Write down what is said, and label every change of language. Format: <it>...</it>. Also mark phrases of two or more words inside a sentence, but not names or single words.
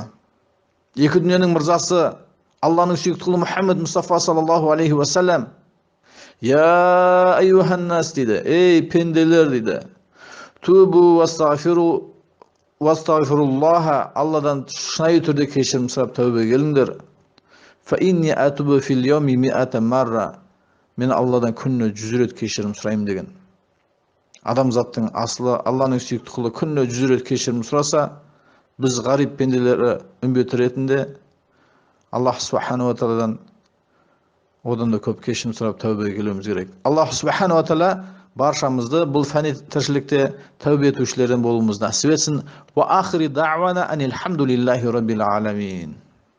<kk>Екі дүниенің мырзасы Алланың сүйікті құлы Мұхаммед Мұстафа</kk> <ar>صلى الله عليه وسلم: يا أيها الناس</ar> <kk>дейді, ей пенделер дейді,</kk> <ar>توبوا واستغفروا الله,</ar> <kk>Алладан шынайы түрде кешірім сұрап тәубе келіңдер.</kk> <ar>فإني أتوب في اليوم مائة مرة,</ar> <kk>мен Алладан күніне 100 рет кешірім сұраймын деген. Адамзаттың асылы Алланың сүйікті құлы күніне 100 рет кешірім сұраса, біз ғариб пенделері үмбет ретінде</kk> <ar>الله سبحانه وتعالى</ar> <kk>одан да көп кешірім сұрап тәубе келуіміз керек.</kk> <ar>الله سبحانه وتعالى</ar> <kk>баршамызды бұл фәни тіршілікте тәубе етушілерден болуымызды нәсіп етсін.</kk> <ar>وآخر دعوانا أن الحمد لله رب العالمين.</ar>